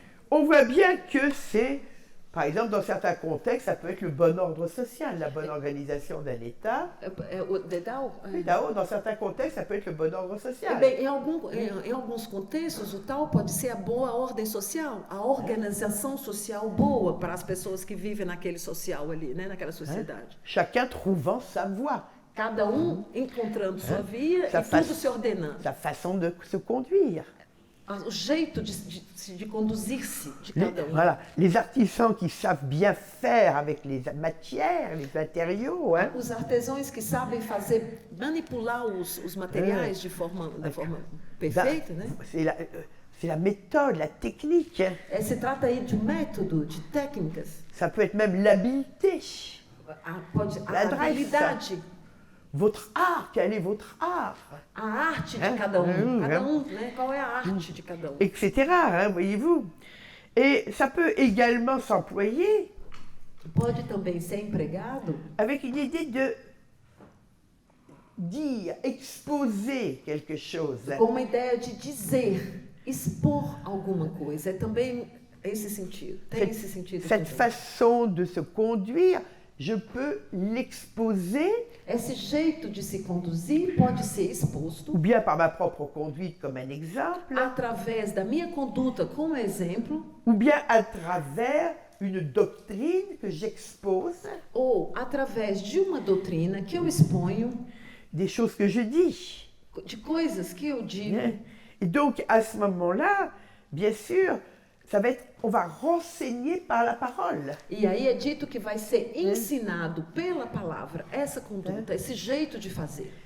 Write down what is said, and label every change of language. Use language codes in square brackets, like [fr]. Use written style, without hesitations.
[fr] On voit bien que c'est, par exemple, dans certains contextes, ça peut être le bon ordre social, la bonne organisation d'un État. [pt] O Dedal? [fr] Oui, Tao, dans certains contextes, ça peut être le bon ordre social. [pt] Bem, em alguns contextos, o tal pode ser a boa ordem social, a organização social boa para as pessoas que vivem naquele social ali, né, naquela sociedade. [fr] Chacun trouvant sa voie, [pt] Cada encontrando sua via [fr] Sa [pt] e tudo se ordenando. [fr] sa façon de se conduire. [pt] o jeito de conduzir-se de cada um. [fr] Voilà, les artisans qui savent bien faire avec les matières, les matériaux. Hein. [pt] Os artesãos que sabem manipular os materiais da forma perfeita, né? [fr] C'est la méthode, la technique. Hein. [pt] Se trata aí de método, de técnicas. [fr] Ça peut être même l'habileté. [pt] A habilidade. [fr] Votre art, quel est votre art? [pt] A arte de cada um. Cada um, né? Qual é a arte de cada um? [fr] Etc., hein, voyez-vous. Et ça peut également s'employer [pt] Pode também ser empregado [fr] avec une idée de dire, exposer quelque chose. [pt] com uma ideia de dizer, expor alguma coisa. É também esse sentido. Tem esse sentido. [fr] Cette façon de se conduire, je peux l'exposer [pt] Esse jeito de se conduzir pode ser exposto [fr] ou bien par ma propre conduite comme un exemple, [pt] através da minha conduta como exemplo [fr] ou bien à travers une doctrine que j'expose, [pt] ou através de uma doutrina que eu exponho, [fr] des choses que je dis. [pt] de coisas que eu digo. [fr] Et donc, à ce moment-là, bien sûr, ça va être, on va renseigner par la parole. [pt] E aí é dito que vai ser ensinado pela palavra essa conduta, esse jeito de fazer.